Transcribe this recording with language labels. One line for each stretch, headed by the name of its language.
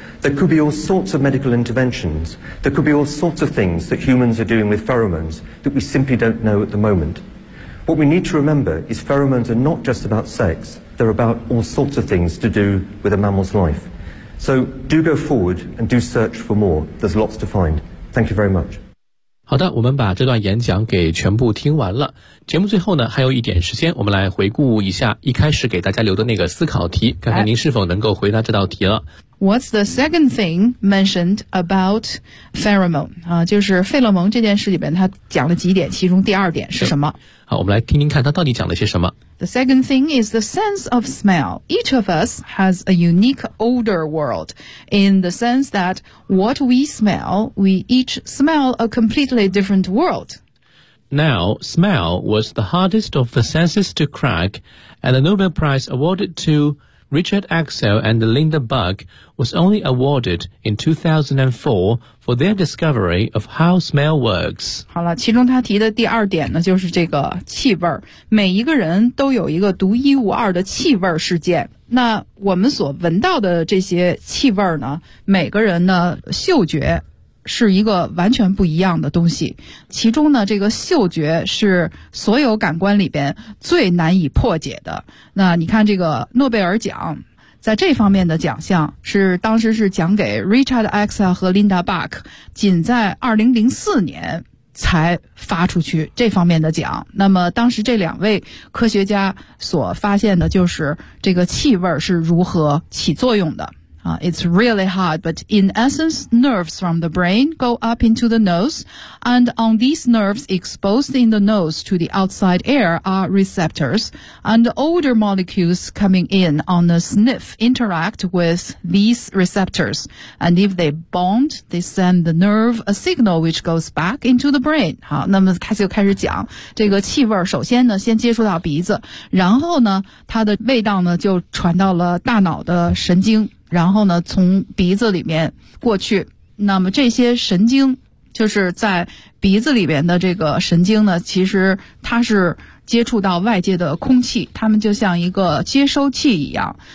English: There could be all sorts of medical interventions. There could be all sorts of things that humans are doing with pheromones that we simply don't know at the moment. What we need to remember is pheromones are not just about sex. They're about all sorts of things to do with a mammal's life. So do go forward and do search for more. There's lots to find. Thank you very much.
Chinese: 好的，我们把这段演讲给全部听完了。节目最后呢，还有一点时间，我们来回顾一下一开始给大家留的那个思考题，看看您是否能够回答这道题了。
English: What's the second thing mentioned about pheromone?
Chinese: 就是费洛蒙这件事里面他讲了几点，其中第二点是什么？好，我们来听听看他到底讲了些什么。
English: The second thing is the sense of smell. Each of us has a unique odor world in the sense that what we smell, we each smell a completely different world. Now, smell was the hardest of the senses to crack, and the Nobel Prize awarded toRichard Axel and Linda Bug was only awarded in 2004 for their discovery of how smell works.
Chinese: 好了，其中他提的第二点呢，就是这个气味。每一个人都有一个独一无二的气味世界。那我们所闻到的这些气味呢，每个人呢，嗅觉是一个完全不一样的东西。其中呢，这个嗅觉是所有感官里边最难以破解的。那你看这个诺贝尔奖，在这方面的奖项是当时是奖给 Richard Axel 和 Linda Bach， 仅在2004年才发出去这方面的奖。那么当时这两位科学家所发现的就是这个气味是如何起作用的。
English: It's really hard, but in essence, nerves from the brain go up into the nose, and on these nerves exposed in the nose to the outside air are receptors, and odor molecules coming in on the sniff interact with these receptors, and if they bond, they send the nerve a signal which goes back into the brain.
Chinese: 好，那么他就开始讲这个气味，首先呢，先接触到鼻子，然后呢，它的味道呢，就传到了大脑的神经。然后呢，从鼻子里面过去，那么这些神经就是在鼻子里面的这个神经呢，其实它是接触到外界的空气，它们就像一个接收器一样。